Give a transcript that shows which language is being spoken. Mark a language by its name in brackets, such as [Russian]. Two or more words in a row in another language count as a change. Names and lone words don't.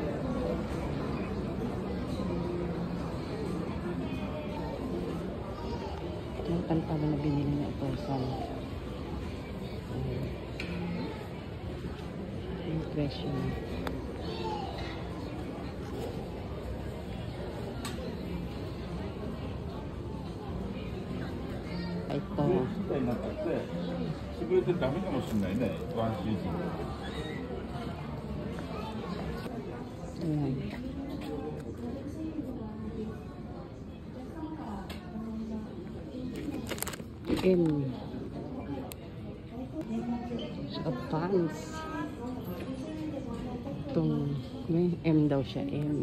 [Filipino] Ito yung pantalo na binili niya ito sa impression. Ito. [Japanese] になってて潰れてダメかもしれないね、ワンシーズン。 [Filipino] Ayan. M. Saka pants. Itong may M daw siya, M.